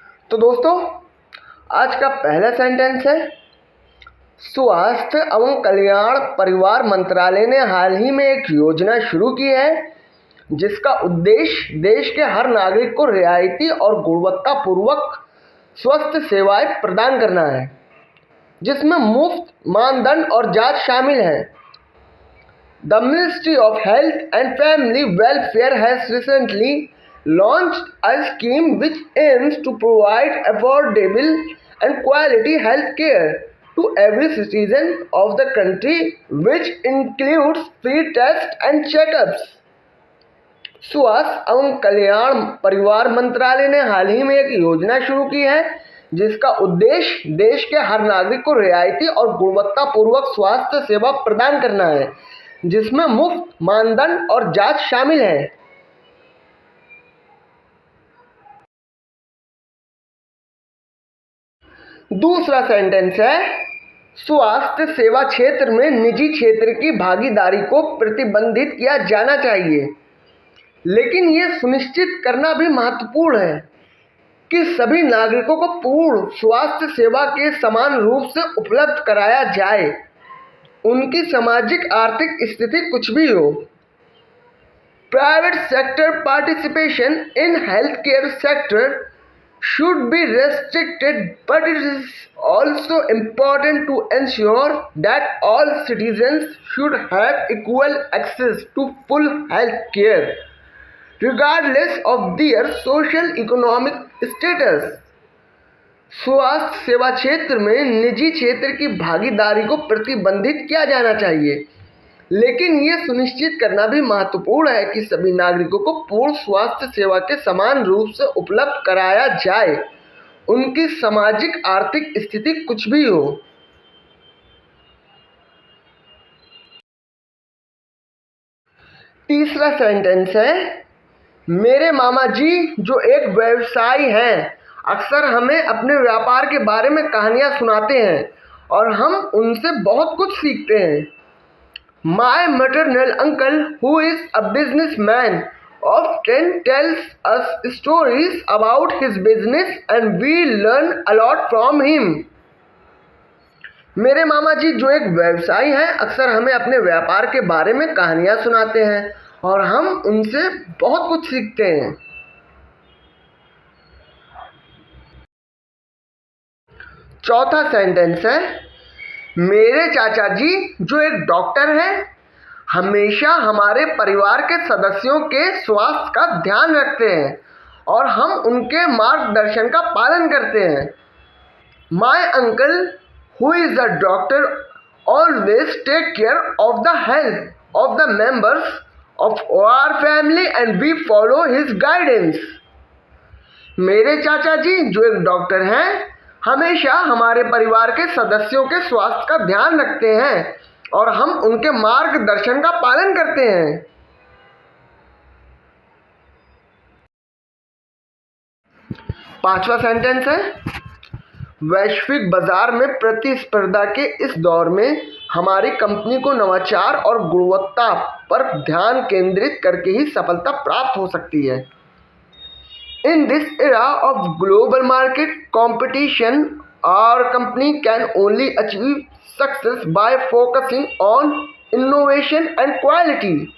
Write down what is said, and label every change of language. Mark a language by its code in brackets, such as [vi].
[hi] तो दोस्तों आज का पहला सेंटेंस है स्वास्थ्य एवं कल्याण परिवार मंत्रालय ने हाल ही में एक योजना शुरू की है जिसका उद्देश्य देश के हर नागरिक को रियायती और गुणवत्तापूर्वक स्वास्थ्य सेवाएं प्रदान करना है जिसमें मुफ्त मानदंड और जांच शामिल है। [en] The Ministry of Health and Family Welfare has recently launched a scheme which aims to provide affordable and quality health care to every citizen of the country, which includes free tests and checkups. [hi] स्वास्थ्य एवं कल्याण परिवार मंत्रालय ने हाल ही में एक योजना शुरू की है जिसका उद्देश्य देश के हर नागरिक को रियायती और गुणवत्तापूर्वक स्वास्थ्य सेवा प्रदान करना है जिसमें मुफ्त मानदंड और जांच शामिल है। दूसरा सेंटेंस है स्वास्थ्य सेवा क्षेत्र में निजी क्षेत्र की भागीदारी को प्रतिबंधित किया जाना चाहिए, लेकिन ये सुनिश्चित करना भी महत्वपूर्ण है कि सभी नागरिकों को पूर्ण स्वास्थ्य सेवा के समान रूप से उपलब्ध कराया जाए, उनकी सामाजिक आर्थिक स्थिति कुछ भी हो। [en] Private sector participation in health care sector should be restricted, but it is also important to ensure that all citizens should have equal access to full health care regardless of their social economic status. [hi] स्वास्थ्य सेवा क्षेत्र में निजी क्षेत्र की भागीदारी को प्रतिबंधित किया जाना चाहिए, लेकिन ये सुनिश्चित करना भी महत्वपूर्ण है कि सभी नागरिकों को पूर्ण स्वास्थ्य सेवा के समान रूप से उपलब्ध कराया जाए, उनकी सामाजिक आर्थिक स्थिति कुछ भी हो। तीसरा सेंटेंस है मेरे मामा जी जो एक व्यवसायी हैं अक्सर हमें अपने व्यापार के बारे में कहानियां सुनाते हैं और हम उनसे बहुत कुछ सीखते हैं। [en] My maternal uncle, who is a businessman, often tells us stories about his business and we learn a lot from him. [hi] मेरे मामा जी जो एक व्यवसायी हैं अक्सर हमें अपने व्यापार के बारे में कहानियां सुनाते हैं और हम उनसे बहुत कुछ सीखते हैं। चौथा सेंटेंस है मेरे चाचा जी जो एक डॉक्टर हैं हमेशा हमारे परिवार के सदस्यों के स्वास्थ्य का ध्यान रखते हैं और हम उनके मार्गदर्शन का पालन करते हैं। [en] My uncle, who is a doctor, always take care of the health of the members of our family and we follow his guidance. [hi] मेरे चाचा जी जो एक डॉक्टर हैं हमेशा हमारे परिवार के सदस्यों के स्वास्थ्य का ध्यान रखते हैं और हम उनके मार्गदर्शन का पालन करते हैं। पांचवा सेंटेंस है वैश्विक बाजार में प्रतिस्पर्धा के इस दौर में हमारी कंपनी को नवाचार और गुणवत्ता पर ध्यान केंद्रित करके ही सफलता प्राप्त हो सकती है। [en] In this era of global market competition, our company can only achieve success by focusing on innovation and quality.